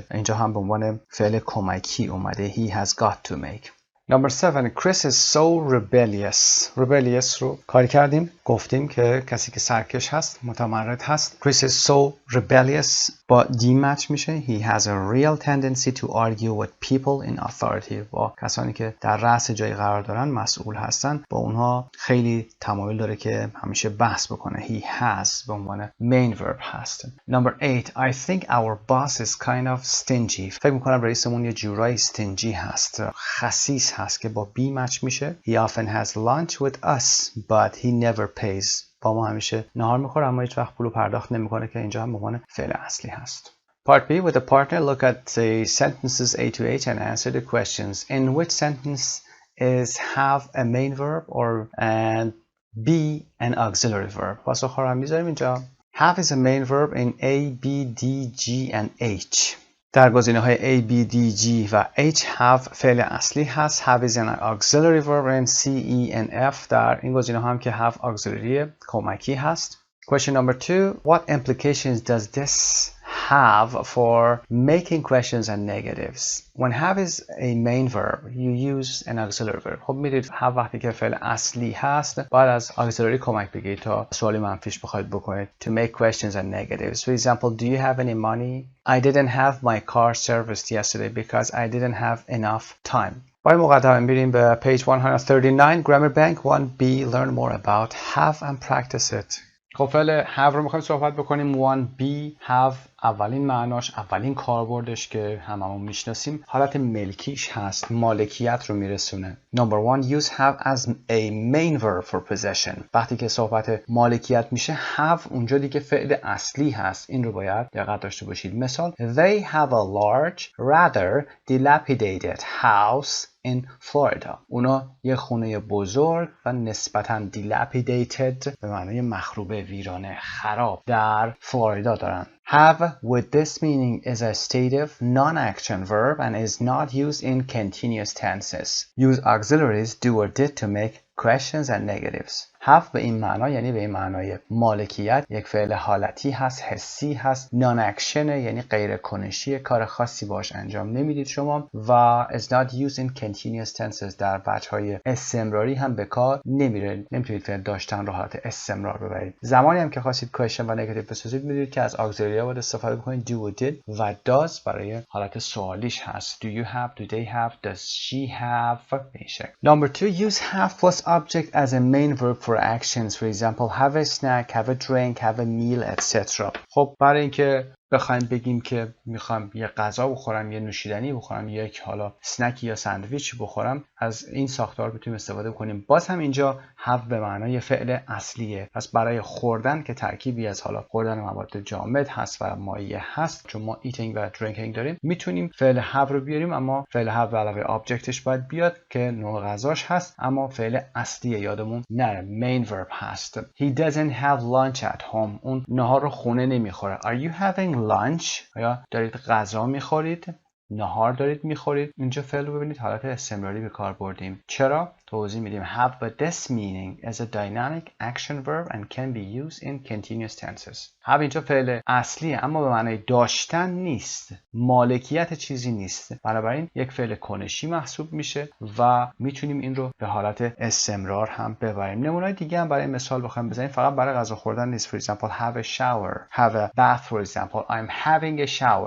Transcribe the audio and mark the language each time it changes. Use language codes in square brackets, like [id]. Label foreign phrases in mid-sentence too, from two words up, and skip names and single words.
[fa] اینجا هم به عنوان فعل کمکی اومده. [en] He has got to make. Number 7 Chris is so rebellious. [fa] rebellious رو کاری کردیم، گفتیم که کسی که سرکش هست، متمرد هست. [en] Chris is so rebellious [fa] با D مچ میشه. [en] He has a real tendency to argue with people in authority. [fa] با کسانی که در رأس جای قرار دارن، مسئول هستن، با اونها خیلی تمایل داره که همیشه بحث بکنه. [en] He has [fa] به عنوان [en] main verb هست. Number 8 I think our boss is kind of stingy. [fa] فکر میکنم رئیسمون یه جورایی stingy هست، خسیس هست که با B مچ میشه. [en] He often has lunch with us but he never pays. [fa] با ما همیشه نهار میخوره اما هیچ وقت پولو پرداخت نمیکنه که اینجا هم به عنوان فعل اصلی هست. [en] Part B with a partner look at the sentences A to H and answer the questions. In which sentence is have a main verb or and B an auxiliary verb? [fa] پاسخ رو هم میذاریم اینجا. [en] Have is a main verb in A, B, D, G and H. [fa] در گزینه‌های A, B, D, G و H have فعل اصلی هست. [en] Have is an auxiliary verb in C, E and F. [fa] در این گزینه‌ها هم که [en] have auxiliary [fa] کمکی هست. [en] Question number 2. What implications does this have for making questions and negatives? When have is a main verb, you use an auxiliary verb. [fa] خب میدید have وقتی که فعل اصلی هست باید از auxiliary کمک بگیرید تا سوالی منفیش بخواید بکنید. [en] To make questions and negatives. For example, do you have any money? I didn't have my car serviced yesterday because I didn't have enough time. [fa] با این مقدمه میریم به [en] page 139 Grammar Bank 1B. Learn more about have and practice it. [fa] خب فعل have رو میخوایم صحبت بکنیم. 1B have اولین معناش، اولین کاربردش که هممون میشناسیم حالت ملکیش هست، مالکیت رو میرسونه. [en] Number 1 use have as a main verb for possession. [fa] وقتی که صحبت مالکیت میشه have اونجا دیگه فعل اصلی هست، این رو باید دقت داشته باشید. [en] مثال They have a large rather dilapidated house in Florida. [fa] اونا یه خونه بزرگ و نسبتاً dilapidated به معنای مخروبه، ویرانه، خراب در فلوریدا دارن. [en] Have with this meaning is a stative non-action verb and is not used in continuous tenses. Use auxiliaries do or did to make questions and negatives. [fa] have به این معنا یعنی به این معنای مالکیت، یک فعل حالتی هست، حسی هست. non-action یعنی غیر کنشی، کار خاصی باش انجام نمیدید شما. [en] و is not used in continuous tenses. [fa] در وجه‌های استمراری هم به کار نمیره. نمیتونید فعل داشتن رو حالت استمرار ببرید. زمانی هم که خواستید question و negative بسازید میدونید که از auxiliary باید استفاده بکنید. do و did و does برای حالت سوالیش هست. [en] do you have, do they have, does she have. Number 2 use have plus object as a main verb for actions. For example, have a snack, have a drink, have a meal, etc. [fa] خب برای اینکه بخوایم بگیم که میخوام یه غذا بخورم، یه نوشیدنی بخورم، یک حالا سنکی یا ساندویچ بخورم، از این ساختار بتونیم استفاده کنیم. باز هم اینجا have به معنای فعل اصلیه. پس برای خوردن که ترکیبی از حالا خوردن مواد جامد هست و مایع هست، چون ما [en] eating و drinking [fa] داریم، میتونیم فعل have رو بیاریم، اما فعل have به علاوه objectش باید بیاد که نوع غذاش هست، اما فعل اصلیه، یادمون نره، [en] main verb [fa] هست. [en] He doesn't have lunch at home. [fa] اون نهار رو خونه نمیخوره. [en] Are you having lunch؟ [fa] آیا دارید غذا میخورید؟ نهار دارید میخورید؟ اینجا فعل رو ببینید حالت استمراری به کار بردیم. چرا؟ توضیح میدیم. [en] have but this meaning is a dynamic action verb and can be used in continuous tenses. [fa] have اینجا فعل اصلیه اما به معنای داشتن نیست، مالکیت چیزی نیست، بنابراین یک فعل کنشی محسوب میشه و میتونیم این رو به حالت استمرار هم ببریم. نمونه‌های دیگه هم برای مثال بخوایم بزنیم، فقط برای غذا خوردن نیست. [en] For example, have a shower, have a bath. For example, I'm having a shower.